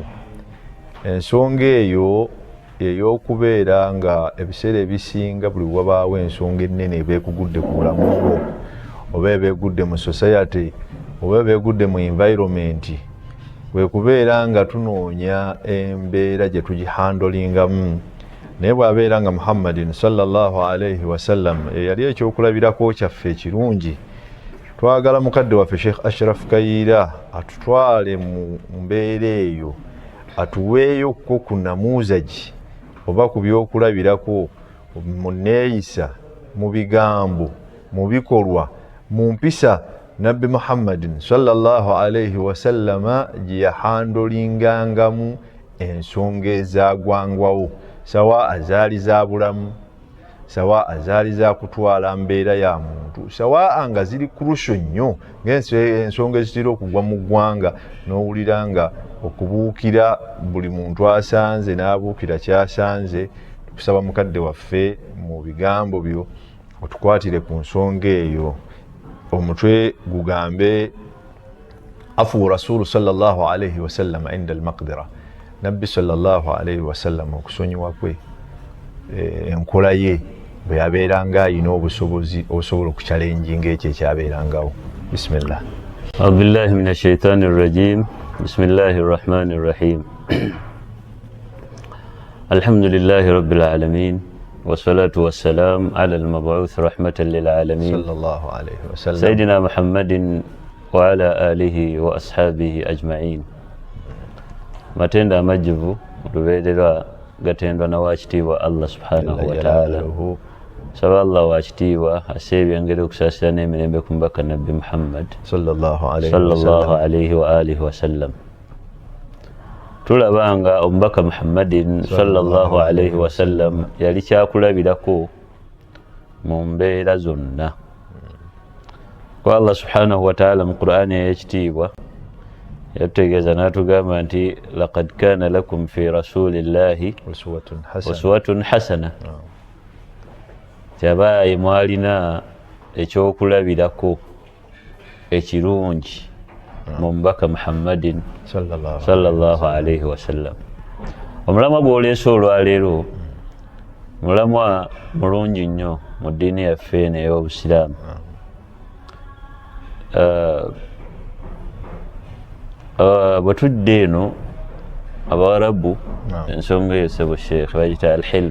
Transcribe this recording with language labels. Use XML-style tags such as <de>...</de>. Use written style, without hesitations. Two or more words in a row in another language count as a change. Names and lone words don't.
<lg>Ensonga eyo ey'okubeera nga ebiseera ebisinga buli wabaawo ensonga ennene ebeekugudde ku bulamu bwo, oba ebeegudde mu society, oba ebeegudde mu environment, bwe kubeera nga tunoonya embeera gye tugihandolingamu. Naye bw'abeera nga Muhammadin</lg> <ar>صلى الله عليه وسلم</ar> <lg>eyali ekyokulabirako kyaffe ekirungi, twagala mukadde waffe Sheikh Ashraf Kayiira atutwale mu mbeera eyo, atuweeyo ko ku namuuzagi oba ku byokulabirako mu neeyisa, mu bigambo, mu bikolwa, mu mpisa Nabbi Muhammadin</lg> <ar>صلى الله عليه وسلم</ar> <lg>gye yahandolingangamu ensonga ezaagwangwawo, sawa azaali za bulamu, sawa azaali za kutwala mbeera ya muntu, sawa nga ziri kurusho nnyo ng'ensonga ezitera okugwa mu ggwanga n'owulira nga okubuukira buli muntu asanze n'abuukira kyasanze. Tukusaba mukadde waffe mu bigambo byo otukwatire ku nsonga eyo. Omutwe gugambe</lg> <ar>عفو رسول صلى الله عليه وسلم عند المقدرة.</ar> <lg>Nabbi</lg> <ar>صلى الله عليه وسلم</ar> <lg>okusonyiwa kwe enkola ye bwe yabeeranga alina obusobozi osobola okuchallenginga ekyo ekyabeerangawo. Bismillah.</lg> <ar>أعوذ من الشيطان الرجيم. بسم الله الرحمن الرحيم. الحمد لله رب العالمين. والصلاة والسلام على المبعوث رحمة للعالمين صلى الله عليه وسلم سيدنا محمد وعلى آله وأصحابه أجمعين.</ar> <lg>matenda amajjuvu lubeerera gatendwa na waakitiibwa</lg> <ar>الله سبحانه وتعالى.</ar> <lg>Saba Allah waakitiibwa aseebya engeri okusaasira n'emirembe ku mbaka Nabbi Muhammad</lg> <ar>صلى الله عليه وعلى آله وسلم.</ar> <lg>Tulabanga omubaka Muhammadin</lg> <ar>صلى الله عليه وسلم</ar> <lg>yali kyakulabirako mu mbeera zonna. Kwa</lg> <ar>الله سبحانه وتعالى</ar> <lg>mu Qur'ani ey'ekitiibwa yatutegeeza n'atugamba nti</lg> <ar>لقد كان لكم في رسول الله أسوة حسنة.</ar> <lg>Kyabaaye mwalina ekyokulabirako ekirungi mu mubaka Muhammadin</lg> <ar>صلى الله عليه وسلم.</ar> <lg>Omulamwa gw'oleese olwaleero mulamwa mulungi nnyo mu ddiini yaffe eno ey'Obusiraamu. Bwe tudde eno Abawarabu ensonga eyo sebo Sheikh bagita al-hilm.</lg>